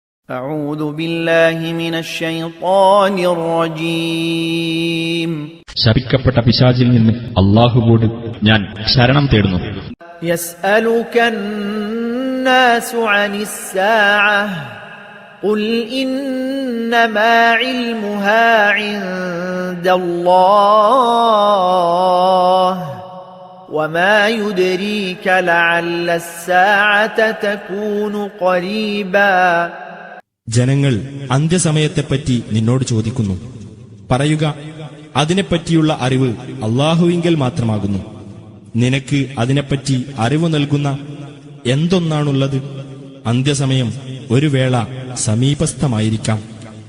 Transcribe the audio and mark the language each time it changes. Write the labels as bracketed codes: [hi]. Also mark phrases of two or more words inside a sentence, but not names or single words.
[ar] أعوذ بالله من الشيطان الرجيم. [ml] ശപിക്കപ്പെട്ട പിശാചിൽ നിന്ന് അല്ലാഹുവോട് ഞാൻ ശരണം തേടുന്നു. [ar] يسألك الناس عن الساعة قل إنما علمها عند الله وما يدريك لعل الساعة تكون قريبا. [ml] ജനങ്ങൾ അന്ത്യസമയത്തെപ്പറ്റി നിന്നോട് ചോദിക്കുന്നു. പറയുക, അതിനെപ്പറ്റിയുള്ള അറിവ് അല്ലാഹുവിങ്കൽ മാത്രമാകുന്നു. നിനക്ക് അതിനെപ്പറ്റി അറിവ് നൽകുന്ന എന്തൊന്നാണുള്ളത്? അന്ത്യസമയം ഒരു വേള സമീപസ്ഥമായിരിക്കാം.